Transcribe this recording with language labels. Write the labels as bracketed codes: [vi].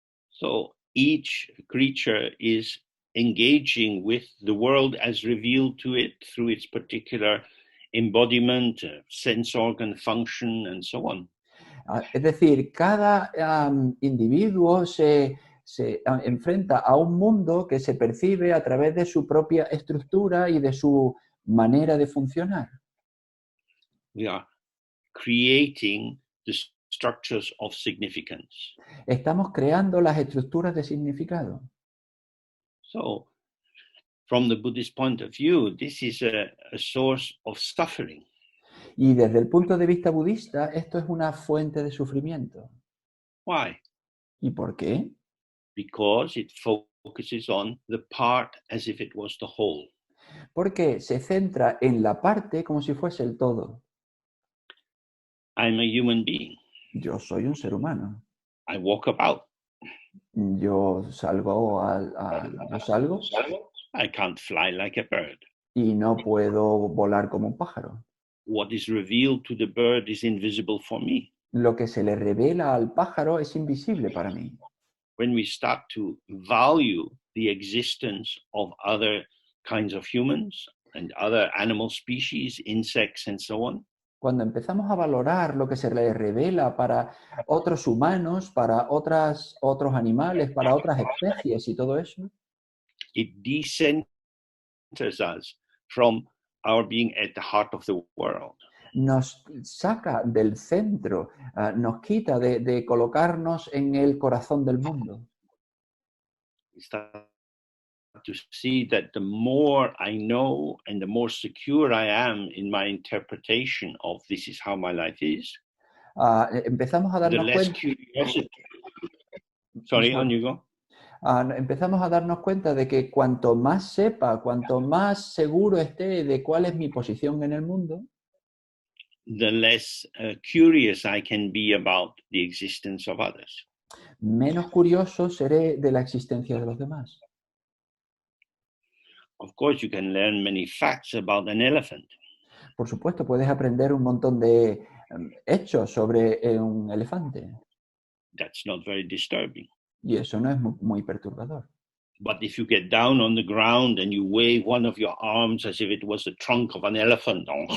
[en] So each creature is engaging with the world as revealed to it through its particular embodiment, sense organ function, and so on. [es] Es decir, cada individuo se enfrenta a un mundo que se percibe a través de su propia estructura y de su manera de funcionar. [en] We are creating the structures of significance. [es] Estamos creando las estructuras de significado. [en] So, from the Buddhist point of view, this is a source of suffering. [es] Y desde el punto de vista budista, esto es una fuente de sufrimiento. [en] Why? [es] ¿Y por qué? [en] Because it focuses on the part as if it was the whole. [es] Porque se centra en la parte como si fuese el todo. [en] I'm a human being. [es] Yo soy un ser humano. [en] I walk about. [es] Yo salgo, yo salgo [en] I can't fly like a bird. [es] y no puedo volar como un pájaro. [en] What is revealed to the bird is invisible for me. [es] Lo que se le revela al pájaro es invisible para mí. [en] When we start to value the existence of other kinds of humans and other animal species, insects, and so on, [es] Cuando empezamos a valorar lo que se le revela para otros humanos, para otros animales, para otras especies y todo eso, [en] it decenters us from our being at the heart of the world. [es] nos saca del centro, nos quita de colocarnos en el corazón del mundo. [en] We start to see that the more I know and the more secure I am in my interpretation of this is how my life is, [es] Empezamos a [en] the [es] darnos [en] less [es] cuenta. [en] curiosity. Sorry, on you go. [es] Empezamos a darnos cuenta de que cuanto más sepa, cuanto más seguro esté de cuál es mi posición en el mundo, [en] the less curious I can be about the existence of others. [es] menos curioso seré de la existencia de los demás. [en] Of course, you can learn many facts about an elephant. [es] Por supuesto, puedes aprender un montón de hechos sobre un elefante [en] That's not very disturbing. [es] y eso no es muy perturbador. [en] But if you get down on the ground and you wave one of your arms as if it was the trunk of an elephant,